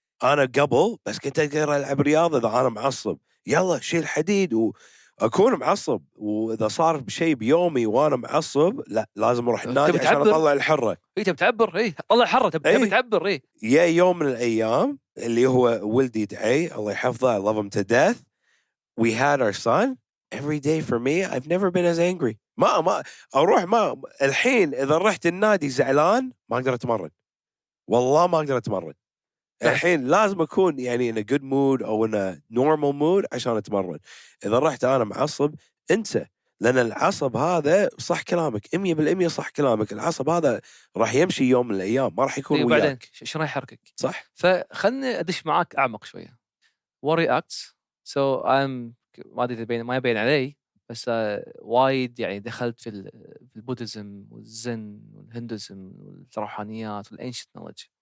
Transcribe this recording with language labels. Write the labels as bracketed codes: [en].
[ar] انا قبل بس كنت اقدر العب رياضه اذا انا معصب، يلا شيل حديد واكون معصب، واذا صار بشيء بيومي وانا معصب لا لازم اروح النادي عشان تعبر. اطلع الحره. تبي تعبر، طلع الحره، تبي تعبر. يا يوم من الايام اللي هو ولدي دعي الله يحفظه [en] I love him to death, we had our son. Every day for me I've never been as angry. [ar] ما اروح الحين اذا رحت النادي زعلان ما اقدر اتمرن، والله ما اقدر اتمرن. الحين لازم اكون يعني [en] in a good mood [ar] او [en] in a normal mood [ar] عشان اتمرن. اذا رحت انا معصب انسى، لان العصب هذا صح كلامك 100% صح كلامك، العصب هذا راح يمشي يوم من الايام ما راح يكون وياك. بعدين شو راح يحركك؟ صح. فخلني ادش معاك اعمق شويه. worry acts so I'm ما ادري ما يبين علي بس وايد يعني دخلت في البوديزم والزن والهندوزم والروحانيات والانشنت نولج.